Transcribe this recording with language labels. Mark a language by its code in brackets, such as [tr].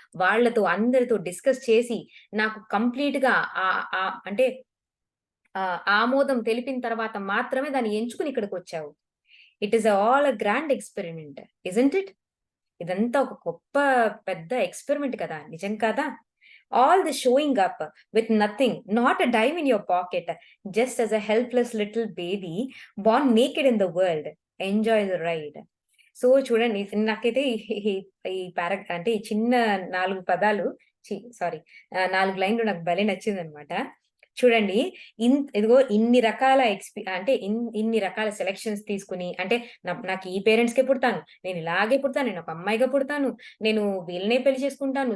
[te] వాళ్ళతో అందరితో డిస్కస్ చేసి, నాకు కంప్లీట్‌గా అంటే ఆమోదం తెలిపిన తర్వాత మాత్రమే దాన్ని ఎంచుకొని ఇక్కడికొచ్చావు. [en] It is all a grand experiment. Isn't it? [te] ఇదంతా ఒక గొప్ప పెద్ద ఎక్స్‌పెరిమెంట్ కదా! నిజం కాదా? [en] All the showing up with nothing, not a dime in your pocket, just as a helpless little baby born naked in the world. Enjoy the ride. [te] So చూడండి, నాకైతే ఈ ఈ అంటే ఈ చిన్న 4 పదాలు, సారీ, 4 లైన్‌లు నాకు భలే నచ్చిందనమాట. చూడండి, ఇదిగో ఇన్ని రకాల అంటే ఇన్ని రకాల సెలక్షన్స్ తీసుకొని, అంటే నాకు ఈ పేరెంట్స్‌కే పుడతాను, నేను ఇలాగే పుడతాను, నేను ఒక అమ్మాయిగా పుడతాను, నేను వీళ్ళనే పెళ్లి చేసుకుంటాను.